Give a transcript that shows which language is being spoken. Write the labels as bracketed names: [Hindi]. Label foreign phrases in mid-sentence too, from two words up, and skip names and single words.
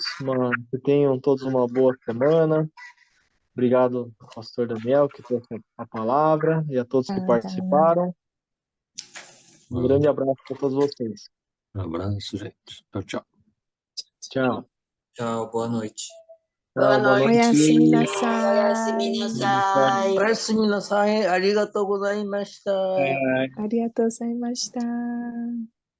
[Portuguese] Que tenham todos uma boa semana. Obrigado ao pastor Daniel, que trouxe a palavra, e a todos que participaram. Um grande abraço para todos vocês. Um abraço, gente. Tchau, tchau. Tchau. Tchau, boa noite. Tchau, boa noite. [Japanese] おやすみなさい. おやすみなさい。おやすみなさい. ありがとうございました. ありがとうございました.